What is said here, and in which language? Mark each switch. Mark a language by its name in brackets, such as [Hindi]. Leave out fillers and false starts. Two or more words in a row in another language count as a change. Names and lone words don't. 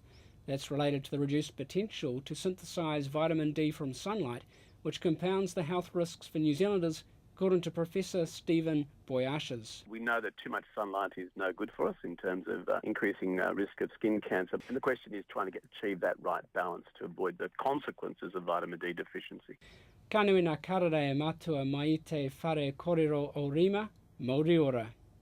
[English] That's related to the reduced potential to synthesise vitamin D from sunlight, which compounds the health risks for New Zealanders, according to Professor Stephen Boyashes. We know that too much sunlight is no good for us in terms of increasing risk of skin cancer. And the question is trying to achieve that right balance to avoid the consequences of vitamin D deficiency. [Māori] Ka nui ngā karere e matua mai te whare korero o rima, Mauri ora.